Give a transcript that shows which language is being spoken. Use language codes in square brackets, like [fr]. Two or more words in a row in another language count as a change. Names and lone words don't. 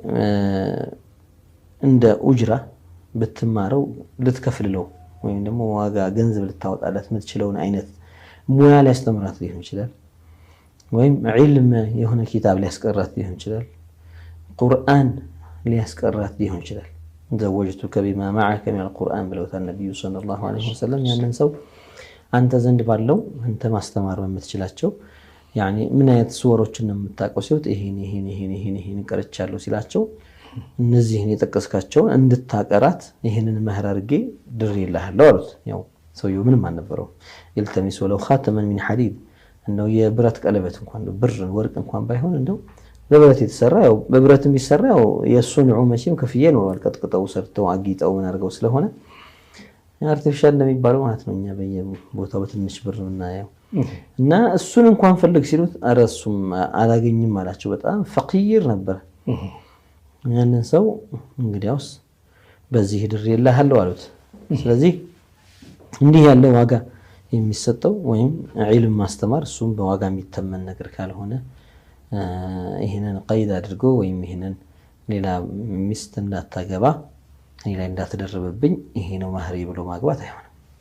[am] እንደ ኡጅራ በትማረው ልትከፍልለው ወይም ደግሞ ዋጋ ገንዘብ ልታወጣላት የምትችለውን አይነት ሙያ ሊያስተምራት ሊሆን ይችላል ወይም ዒልም የሆነ ኪታብ ሊያስቀራት ሊሆን ይችላል ቁርአን ሊያስቀራት ሊሆን ይችላል ዘወጅቱከ [ar] بما معك من القرآن [am] ብለውታል [ar] النبي صلى الله عليه وسلم [am] ያንን ሰው አንተ ዘንድ ባለው አንተ ማስተማር በመትችላቸው يعني ምን አይነት ሱወሮችን ነው የምታውቀው ሲሉት ይሄን ቀርቻለሁ ሲላቸው እነዚህን የጠቀስካቸው እንድታቀራት ይሄንን መህር አድርጌ ድሬልሃለሁ አሉት ያው ሰውየው ምንም አልነበረው [ar] التمس ولو خاتما من حديد [am] እንደው የብረት ቀለበት እንኳን ብር ወርቅ እንኳን ባይሆን እንደው በብረት የተሰራ ያው በብረት የሚሰራ ያው የሱንዑ መቼም ከፍዬ ነው አልቀጥቅጠው ሰርተው አጊጠው ምን አድርገው ስለሆነ አርቲፊሻል እንደሚባለው ማለት ነው እኛ በየቦታው በትንሽ ብር እናየው እና እሱን እንኳን ፈልግ ሲሉት አረሱም አላገኝም አላቸው በጣም ፈቂር ነበር ያንን ሰው እንግዲያውስ በዚህ ድሬልሃለሁ አሉት ስለዚህ እንዲህ ያለው ዋጋ የሚሰጠው ወይም ዒልም ማስተማር እሱም በዋጋ የሚተመን ነገር ካልሆነ ይሄንን ቀይድ አድርጎ ወይም ይሄንን ሌላ ሚስት እንዳታገባ ሌላ እንዳትደርብብኝ ይሄ ነው መህሪ ብሎ ማግባት አይሆንም